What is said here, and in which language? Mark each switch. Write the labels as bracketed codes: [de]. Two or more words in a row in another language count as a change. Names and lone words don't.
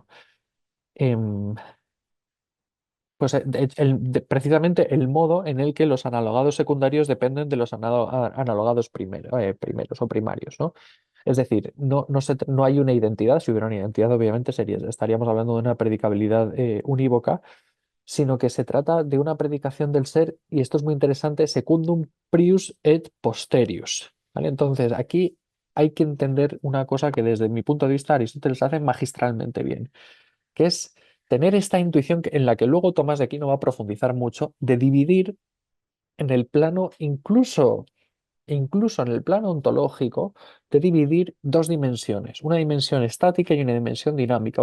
[es] Em, Pues precisamente el modo en el que los analogados secundarios dependen de los analogados primeros o primarios, ¿no? Es decir, no hay una identidad. Si hubiera una identidad, obviamente estaríamos hablando de una predicabilidad unívoca, sino que se trata de una predicación del ser, y esto es muy interesante, [la] secundum prius et posterius, [es] ¿vale? Entonces, aquí hay que entender una cosa que desde mi punto de vista Aristóteles hace magistralmente bien, que es tener esta intuición en la que luego Tomás de Aquino va a profundizar mucho, de dividir en el plano, incluso en el plano ontológico, de dividir dos dimensiones, una dimensión estática y una dimensión dinámica.